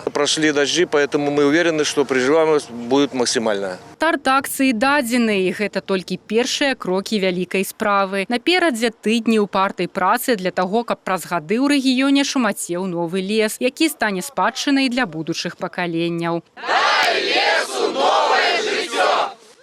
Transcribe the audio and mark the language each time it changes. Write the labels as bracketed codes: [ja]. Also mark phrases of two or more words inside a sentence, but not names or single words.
[ru] Прошли дожди, поэтому мы уверены, что приживаемость будет максимальная. [be] Старт акцыі дадзены, і гэта толькі першыя крокі вялікай справы. Наперадзе тыдні упартай працы для таго, каб праз гады ў рэгіёне шумацеў новы лес, які стане спадчынай для будучых пакаленняў. Дай лесу новое жыццё!